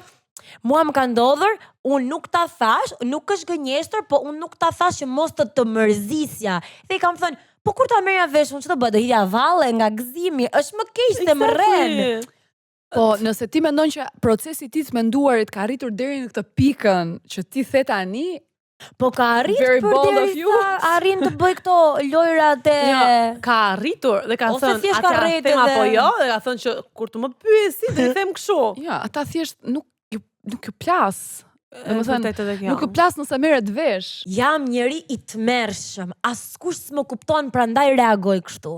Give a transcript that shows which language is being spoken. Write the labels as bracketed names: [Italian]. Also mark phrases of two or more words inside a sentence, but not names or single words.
[Albanian] Mua më ka ndodhur, unë nuk ta thash, nuk është gënjeshtër, po unë nuk ta thash që mos të mërzisja. Dhe i kam thënë, po kur ta merja vesh, unë që të bëj, do hidja valle nga gëzimi, është më keq se më rren. Po, nëse ti mendon që procesi i të menduarit ka arritur deri në këtë pikën që ti the tani, Po ka arrit [English] Very [Albanian] për [English] bold of you. [Albanian] derisa arrin të bëj këto lojrat e... Jo, ka arritur dhe ka Ose thënë, thjesht a ka ka rrejt them apo edhe- jo, dhe ka thënë që kur të më pyesi, dhe i them kështu. ja, ata thjesht nuk ju plas. Domethënë, Vërtet edhe kjo. nuk ju plas nëse merret vesh. Jam njeri i tmerrshëm, askush s'më kupton, prandaj reagoj kështu.